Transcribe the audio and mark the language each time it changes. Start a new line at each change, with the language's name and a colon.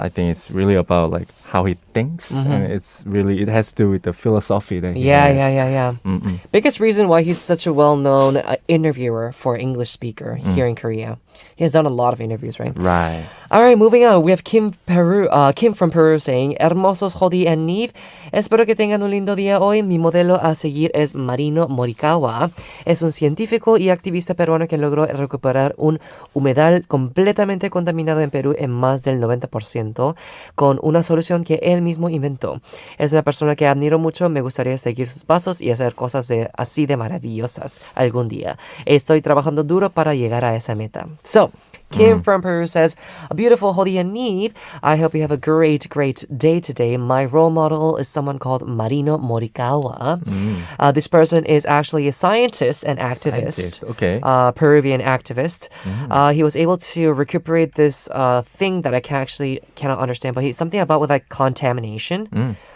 English: I think it's really about like how he thinks, and it has to do with the philosophy that he has. Yeah. Biggest reason why he's such a well-known interviewer for English speaker here in Korea. He has done a lot of interviews, right? Right. All right, moving on. We have Kim from Peru saying, Hermosos Hodi and Nive.
Spanish: Espero que tengan un lindo día hoy. Mi modelo a seguir es Marino Morikawa. Es un científico y activista peruano que logró recuperar un humedal completamente contaminado en Perú en más del 90% con una solución que él mismo inventó. Es una persona que admiro mucho. Me gustaría seguir sus pasos y hacer cosas así de maravillosas algún día. Estoy trabajando duro para llegar a esa meta.
English: So, Kim from Peru says, a beautiful Hodi and Nive. I hope you have a great day today. My role model is someone called Marino Morikawa. This person is actually a scientist and activist. Okay. Peruvian activist. He was able to recuperate this thing that I cannot understand, but he's something about with like contamination.